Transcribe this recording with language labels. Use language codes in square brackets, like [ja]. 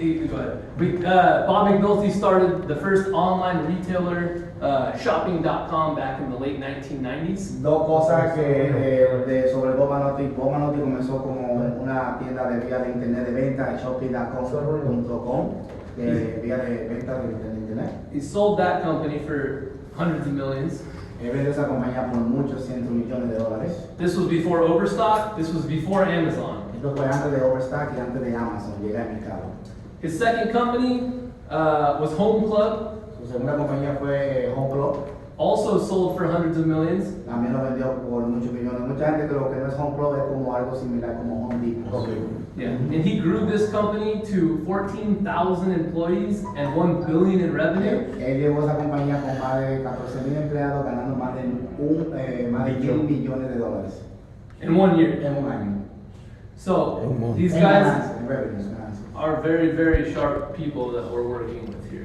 [en] Go ahead. Bob McNulty started the first online retailer, shopping.com, back in the late 1990s. [es] Dos cosas que sobre Bob Manotti. Bob Manotti comenzó como una tienda de vía de internet de venta, shopping.com, vía de venta de internet. [en] He sold that company for hundreds of millions. [es] Vendió esa compañía por muchos cientos millones de dólares. [en] This was before Overstock. This was before Amazon. [es] Esto fue antes de Overstock y antes de Amazon llegar al mercado. [en] His second company was Home Club. [es] Su segunda compañía fue Home Club. [en] Also sold for hundreds of millions. [es] También lo vendió por muchos millones. Mucha gente cree que no es Home Club, es como algo similar como Home Depot. [en] Yeah, and he grew this company to 14,000 employees and 1 billion in revenue. [es] Él llevó esa compañía con más de 14,000 empleados ganando más de $1 billones de dólares [en] In 1 year. [es] en un año. [en] So Oh, these [es] En [en] guys [es] ganancias, en revenues, ganancias. [en] are very, very sharp people that we're working with here.